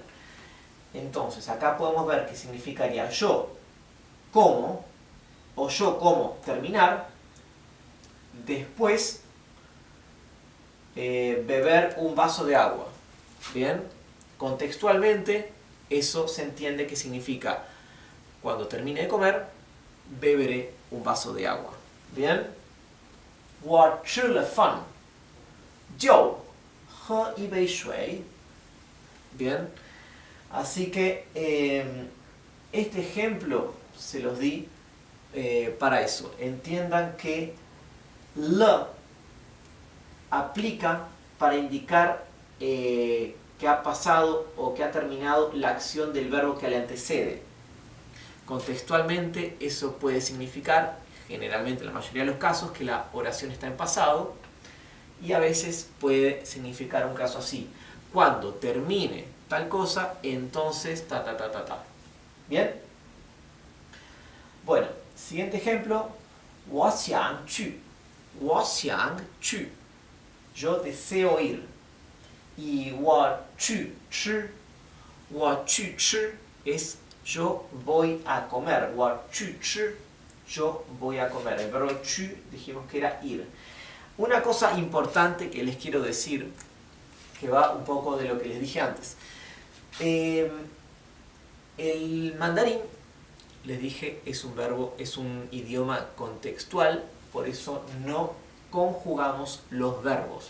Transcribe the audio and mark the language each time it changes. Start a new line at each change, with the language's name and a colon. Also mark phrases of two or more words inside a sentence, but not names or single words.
Spanish: Entonces, acá podemos ver que significaría yo como, o yo como terminar, después beber un vaso de agua. ¿Bien? Contextualmente, eso se entiende que significa cuando termine de comer, beberé un vaso de agua. ¿Bien?
Chinese: 我吃了饭 就喝一杯水.
Spanish: Bien, así que este ejemplo se los di para eso. Entiendan que le aplica para indicar que ha pasado o que ha terminado la acción del verbo que le antecede. Contextualmente eso puede significar, generalmente en la mayoría de los casos, que la oración está en pasado. Y a veces puede significar un caso así. Cuando termine tal cosa, entonces ta ta ta ta ta. ¿Bien? Bueno, siguiente ejemplo.
Chinese: 我想去 我想去
Spanish: yo deseo ir. Y
Chinese: 我去吃我去吃
Spanish: es yo voy a comer.
Chinese: 我去吃
Spanish: yo voy a comer. El verbo 去 dijimos que era ir. Una cosa importante que les quiero decir, que va un poco de lo que les dije antes. El mandarín, les dije, es un idioma contextual, por eso no conjugamos los verbos.